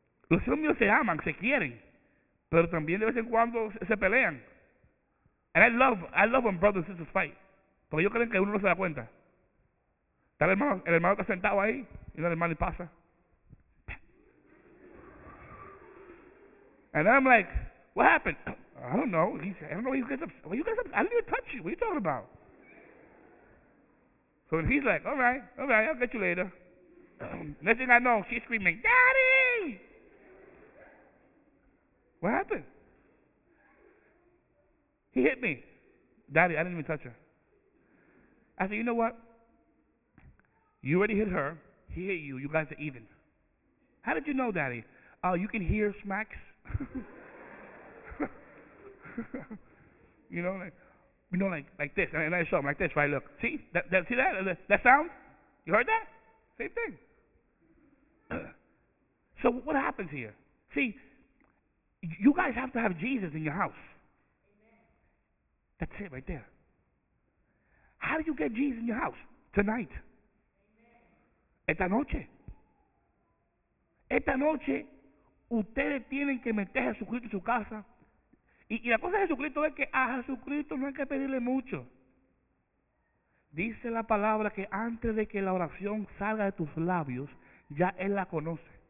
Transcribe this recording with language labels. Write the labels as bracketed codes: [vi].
[es] Los hijos míos se aman, se quieren, pero también de vez en cuando se pelean. [en] And I love when brothers and sisters fight, [es] porque ellos creen que uno no se da cuenta. Está el hermano está sentado ahí y el hermano pasa. [en] And I'm like, what happened? I don't know. He said, I don't know why you guys, I didn't even touch you. What are you talking about? So he's like, all right, I'll get you later. Next thing I know, she's screaming, Daddy! What happened? He hit me. Daddy, I didn't even touch her. I said, you know what? You already hit her. He hit you. You guys are even. How did you know, Daddy? Oh, you can hear smacks. You know, like this. And I show him like this, right? Look. See that sound? You heard that? Same thing. So what happens here? See, you guys have to have Jesus in your house. Amen. That's it right there. How do you get Jesus in your house? Tonight. [es] Amen. Esta noche. Esta noche, ustedes tienen que meter a Jesucristo en su casa. Y la cosa de Jesucristo es que a Jesucristo no hay que pedirle mucho. Dice la palabra que antes de que la oración salga de tus labios, ya él la conoce.